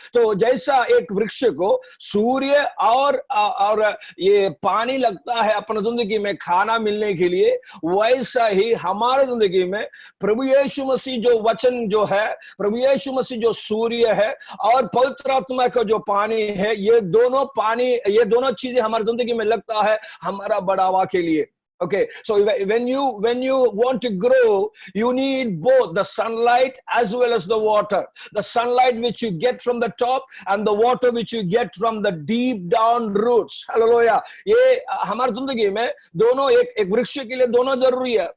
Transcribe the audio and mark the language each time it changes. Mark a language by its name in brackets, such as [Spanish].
[Hindi] तो जैसा एक वृक्ष को सूर्य और ये पानी लगता है अपनी जिंदगी में खाना मिलने के लिए, वैसा ही हमारे जिंदगी में प्रभु यीशु मसीह जो वचन जो है, प्रभु यीशु मसीह जो सूर्य है और पवित्र आत्मा का जो पानी है, ये दोनों चीजें हमारी जिंदगी में लगता है हमारा बढ़ावा के लिए। [English] Okay, so when you want to grow, you need both the sunlight as well as the water. The sunlight which you get from the top and the water which you get from the deep down roots. Hallelujah. [Hindi] ये हमारी जिंदगी में दोनों एक वृक्ष के लिए दोनों जरूरी है।